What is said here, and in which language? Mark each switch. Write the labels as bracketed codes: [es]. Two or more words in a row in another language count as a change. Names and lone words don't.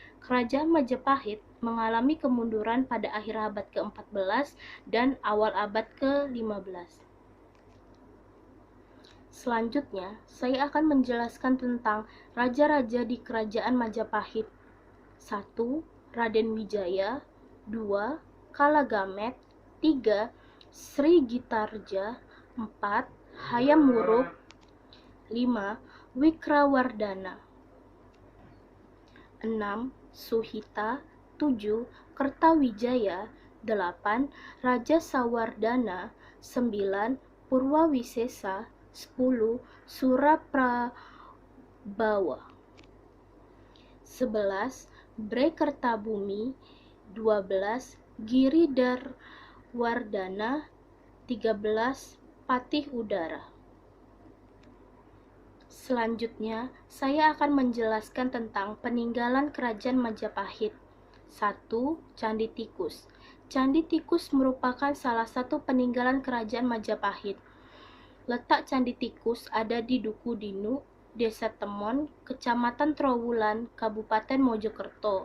[id] Kerajaan Majapahit mengalami kemunduran pada akhir abad ke-14 dan awal abad ke-15. Selanjutnya, saya akan menjelaskan tentang raja-raja di kerajaan Majapahit. 1. Raden Wijaya. 2. Kalagamet. 3. Sri Gitarja. 4. Hayam Wuruk. 5. Wikrawardhana. 6. Suhita. 7. Kertawijaya. 8. Raja Sawardhana. 9. Purwawisesa. 10. Suraprabawa. 11. Brekertabumi. 12. Giridharwardhana. 13. Patih Udara. Selanjutnya, saya akan menjelaskan tentang peninggalan kerajaan Majapahit. 1. Candi Tikus. Candi Tikus merupakan salah satu peninggalan kerajaan Majapahit. Letak Candi Tikus ada di Duku Dinu, Desa Temon, Kecamatan Trowulan, Kabupaten Mojokerto.